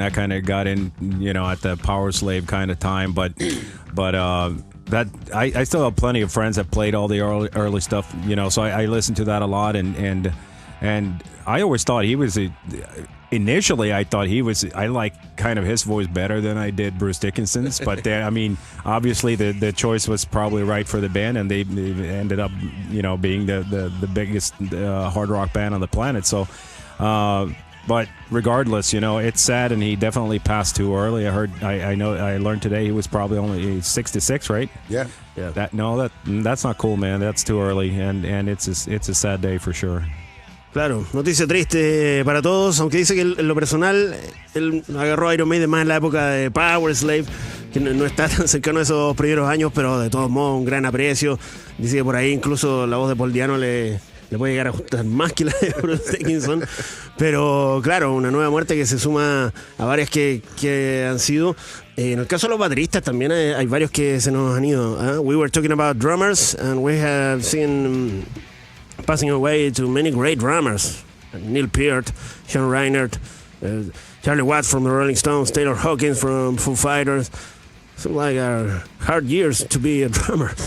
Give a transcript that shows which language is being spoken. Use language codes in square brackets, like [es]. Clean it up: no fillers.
[en] I kind of got in, at the Power Slave kind of time, but that I still have plenty of friends that played all the early stuff, so I listened to that a lot, and I always thought he was initially I thought I like kind of his voice better than I did Bruce Dickinson's, but then, obviously the choice was probably right for the band, and they ended up being the biggest hard rock band on the planet. So but regardless, it's sad, and he definitely passed too early. I learned today he was probably only 66, right? Yeah. That's not cool, man. That's too early, and it's a sad day for sure. [es] Claro, noticia triste para todos, aunque dice que en lo personal él agarró a Iron Maiden más en la época de Power Slave, que no está tan cercano a esos primeros años, pero de todos modos un gran aprecio. Dice que por ahí incluso la voz de Paul Diano le puede llegar a gustar más que la de Bruce Dickinson, pero claro, una nueva muerte que se suma a varias que han sido. En el caso de los bateristas también hay varios que se nos han ido. [en] We were talking about drummers, and we have seen passing away to many great drummers: Neil Peart, Sean Reinert, Charlie Watts from the Rolling Stones, Taylor Hawkins from Foo Fighters. So like hard years to be a drummer.